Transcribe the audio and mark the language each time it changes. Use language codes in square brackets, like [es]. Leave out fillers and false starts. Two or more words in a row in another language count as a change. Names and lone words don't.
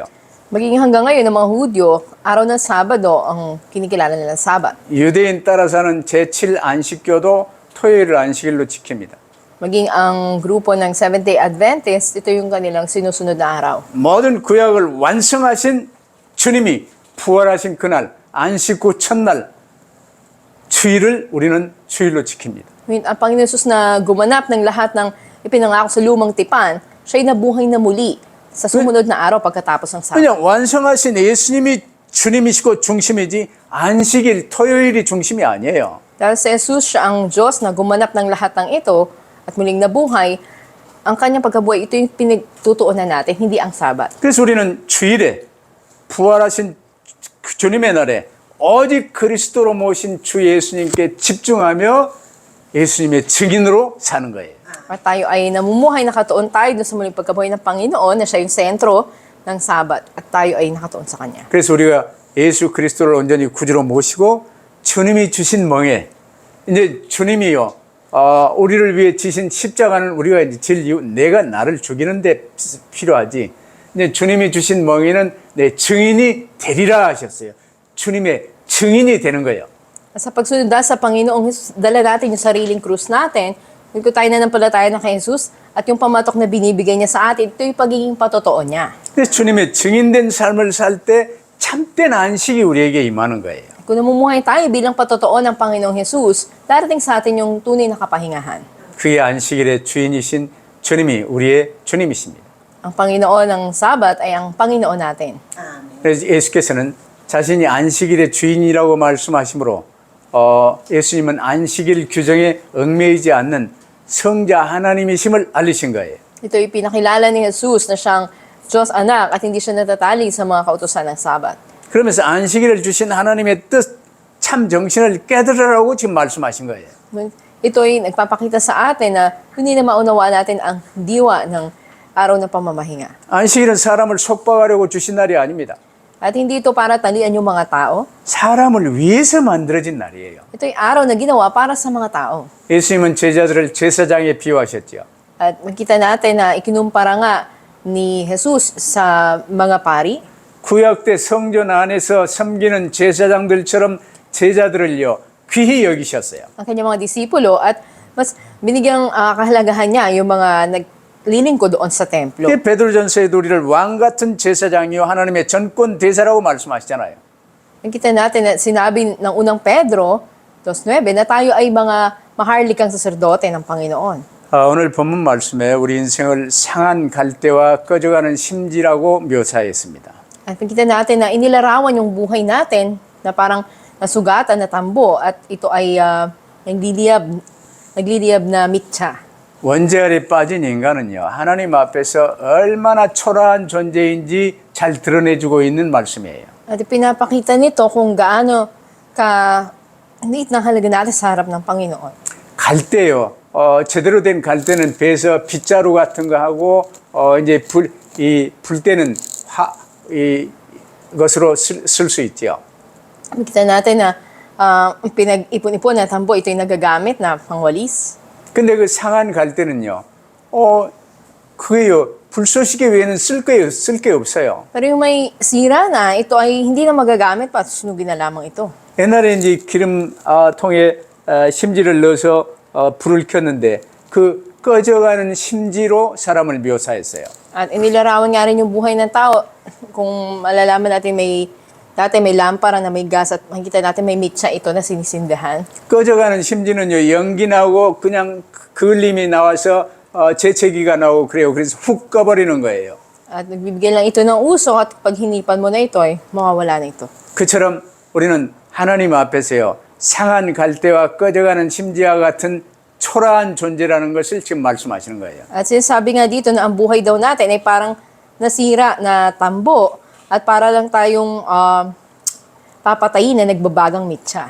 [tl] Maging hanggang ngayon ng mga Hudyo, araw ng Sabado ang kinikilala nilang Sabat. [ko] 유대인 따라 사는 제7 안식교도 토요일을 안식일로 지킵니다. [tl] Maging ang grupo ng Seventh-day Adventist, ito yung kanilang sinusunod na araw. [ko] 모든 구약을 완성하신 주님이 부활하신 그날 안식 후 첫날 주일을 우리는 주일로 지킵니다. [tl] Ang Panginoon Jesus na gumanap ng lahat ng ipinangako sa lumang tipan, siya'y nabuhay na muli sa sumunod na araw pagkatapos ng Sabat. [ko] 그냥 완성하신 예수님이 주님이시고 중심이지 안식일 토요일이 중심이 아니에요. [tl] Dahil sa Jesus, siya ang Diyos na gumanap ng lahat ng ito at muling nabuhay, ang kanyang pagkabuhay, ito yung pinagtutuunan natin, hindi ang Sabat. [ko] 그래서 우리는 주일에 부활하신 주님의 날에 오직 그리스도로 모신 주 예수님께 집중하며 예수님의 증인으로 사는 거예요. [tl] At tayo ay namumuhay, nakatuon tayo dun sa muling pagkabuhay ng Panginoon na siya yung sentro ng Sabat at tayo ay nakatuon sa Kanya. [ko] 그래서 우리가 예수 그리스도를 온전히 구주로 모시고 주님이 주신 멍에 이제 주님이요 우리를 위해 지신 십자가는 우리가 이제 질 이유 내가 나를 죽이는데 필요하지. 이제 주님이 주신 멍에는 내 증인이 되리라 하셨어요. 주님의 증인이 되는 거예요. [tl] At sa pagsunod sa Panginoong Jesus, dala natin yung sariling krus natin, kung tayo nananampalataya ng kay Jesus, at yung pamatok na binibigay niya sa atin, ito yung pagiging patotoo niya. [ko] 그래서 주님의 증인된 삶을 살 때 참된 안식이 우리에게 임하는 거예요. [tl] Kung namumuhay tayo bilang patotoo ng Panginoong Jesus, darating sa atin yung tunay na kapahingahan. [ko] 그의 안식일의 주인이신 주님이 우리의 주님이십니다. [tl] Ang Panginoon ng Sabat ay ang Panginoon natin. [ko] 그래서 예수께서는 자신이 안식일의 주인이라고 말씀하시므로 예수님은 안식일 규정에 얽매이지 않는 성자 하나님이심을 알리신 거예요. [tl] Ito ay pinakilala ni Jesus na siyang Diyos anak at hindi siya natatali sa mga kautusan ng Sabat. [ko] 그러면서 안식일을 주신 하나님의 뜻, 참 정신을 깨달으라고 지금 말씀하신 거예요. [tl] Ito ay nagpapakita sa atin na hindi na maunawa natin ang diwa ng araw ng pamamahinga. [ko] 안식일은 사람을 속박하려고 주신 날이 아닙니다. [tl] At hindi ito para talian yung mga tao. [ko] 사람을 위해서 만들어진 날이에요. [tl] Ito ay araw na ginawa para sa mga tao. [ko] 예수님은 제자들을 제사장에 비유하셨죠. [tl] At makita natin na ikinumpara nga ni Jesus sa mga pari. [ko] 구약 때 성전 안에서 섬기는 제사장들처럼 제자들을요 귀히 여기셨어요. [tl] Ang kanyang mga disipulo at mas binigyang kahalagahan niya yung mga naglilingkod doon sa templo. [ko] 베드로전서에도 우리를 왕 같은 제사장이요 하나님의 전권 대사라고 말씀하시잖아요. [tl] Nakita natin na sinabi ng unang Pedro 2:9 na tayo ay mga maharlikang saserdote ng Panginoon. [ko] 오늘 본문 말씀에 우리 인생을 상한 갈대와 꺼져가는 심지라고 묘사했습니다. [tl] At nakita natin na inilarawan yung buhay natin na parang nasugatan na tambo at ito ay nagliliyab na mitya. [ko] 원죄알에 빠진 인간은요 하나님 앞에서 얼마나 초라한 존재인지 잘 드러내주고 있는 말씀이에요. [tl] At pinapakita nito kung gaano ka liit ng halaga natin sa harap ng Panginoon. [ko] 갈대요. 제대로 된 갈대는 배에서 빗자루 같은 거 하고 이제 불 때는 이것으로 쓸 수 있죠. [tl] Makita natin na pinag-ipon-ipon na tambo, ito yung nagagamit na pangwalis. [ko] 근데 그 상한 갈대는요, 그게요, 불쏘시개 외에는 쓸 게 없어요. [tl] Pero yung may sira na, ito ay hindi na magagamit pa at sunugin na lamang ito. [ko] 옛날에 이제 기름 통에 심지를 넣어서 불을 켰는데 그 꺼져가는 심지로 사람을 묘사했어요. [tl] At inilarawan nga rin yung buhay ng tao. Kung malalaman natin dati may lampara na may gas at makikita natin may mitsa ito na sinisindahan. [ko] 꺼져가는 심지는요, 연기 나오고 그냥 그을림이 나와서 재채기가 나오고 그래요. 그래서 훅 꺼버리는 거예요. [tl] At nagbibigay lang ito ng usok at pag hinipan mo na ito ay mawawala na ito. [ko] 그처럼 우리는 하나님 앞에서요, 상한 갈대와 꺼져가는 심지와 같은 초라한 존재라는 것을 지금 말씀하시는 거예요. [tl] At sinasabi nga dito na ang buhay daw natin ay parang nasira na tambo at para lang tayong papatayin na nagbabagang mitsa.